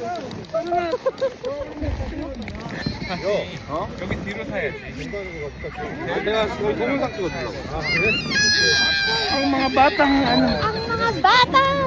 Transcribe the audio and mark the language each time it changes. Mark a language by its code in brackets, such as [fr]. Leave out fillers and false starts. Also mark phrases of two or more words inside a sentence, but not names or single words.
[ko] 여기 뒤로 타야지. 내가 동영상 찍어주려고. [tl] ang mga batang ano. Ang mga bata!